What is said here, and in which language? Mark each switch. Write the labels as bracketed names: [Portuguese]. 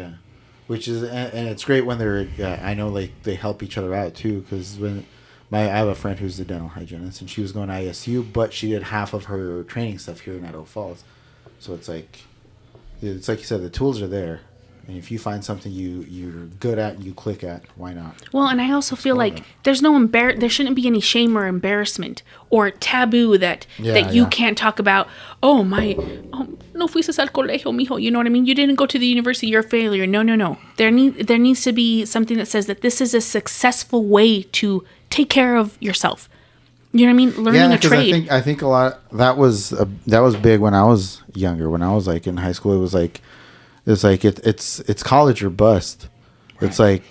[English] Yeah, which is, and it's great when they're, I know, like, they help each other out too, because I have a friend who's a dental hygienist, and she was going to ISU, but she did half of her training stuff here in Idaho Falls. So it's like you said, the tools are there. And if you find something you're good at, you click at, why not? Well, and I also feel like there's there shouldn't be any shame or embarrassment or taboo that you can't talk about. [Spanish] No fuiste al colegio, mijo. [English] You know what I mean? You didn't go to the university, you're a failure. No. There needs to be something that says that this is a successful way to take care of yourself. You know what I mean? Learning a trade. I think a lot that was big when I was younger. When I was like in high school, it was like it's college or bust. Right.